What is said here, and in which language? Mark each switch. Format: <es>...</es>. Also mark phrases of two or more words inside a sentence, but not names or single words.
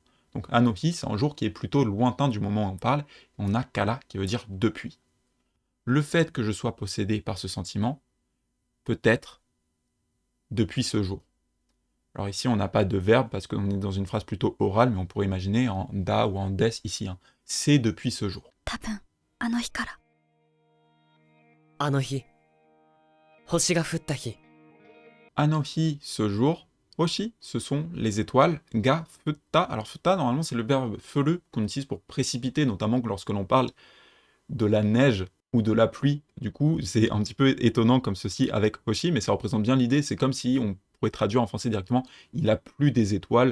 <fr>Donc anohi, c'est un jour qui est plutôt lointain du moment où on parle, et on a kara, qui veut dire depuis. Le fait que je sois possédé par ce sentiment, peut-être, depuis ce jour. Alors ici, on n'a pas de verbe parce qu'on est dans une phrase plutôt orale, mais on pourrait imaginer en da ou en des ici. C'est depuis ce jour.</fr> <ja>多分あの日から。あの日、星が降った日。 Anohi,</ja> <fr>ce jour. Oshi, ce sont les étoiles.</fr> <ja>が、降った.</ja> <fr>Alors futta, normalement, c'est le verbe feu qu'on utilise pour précipiter, notamment lorsque l'on parle de la neige ou de la pluie. Du coup, c'est un petit peu étonnant comme ceci avec Hoshi, mais ça représente bien l'idée. C'est comme si on pourrait traduire en français directement, il a plu des étoiles.</fr>